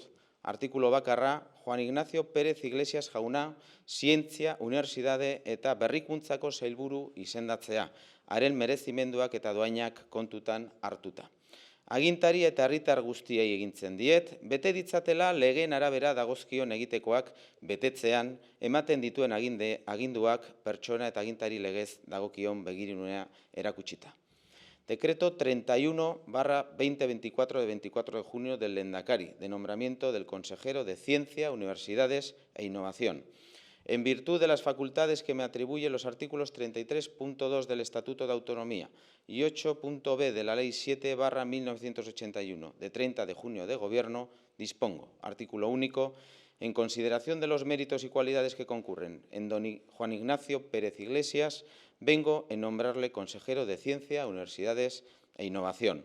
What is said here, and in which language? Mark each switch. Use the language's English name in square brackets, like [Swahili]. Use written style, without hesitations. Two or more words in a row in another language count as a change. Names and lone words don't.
[Basque] Artikulu bakarra, Juan Ignacio Pérez Iglesias jauna, zientzia, unibertsitate eta berrikuntzako sailburu izendatzea, haren merezimenduak eta doainak kontutan hartuta. Agintari eta herritar guztiei egintzen diet, bete ditzatela legeen arabera dagozkion egitekoak betetzean, ematen dituen aginduak pertsona eta agintari legez dagokion begirunea erakutsita. [Spanish] Decreto 31/2024 de 24 de junio del Lehendakari, de nombramiento del consejero de Ciencia, Universidades e Innovación. En virtud de las facultades que me atribuyen los artículos 33.2 del Estatuto de Autonomía y 8.b de la Ley 7/1981, de 30 de junio de Gobierno, dispongo, artículo único, en consideración de los méritos y cualidades que concurren en don Juan Ignacio Pérez Iglesias, vengo en nombrarle consejero de Ciencia, Universidades e Innovación.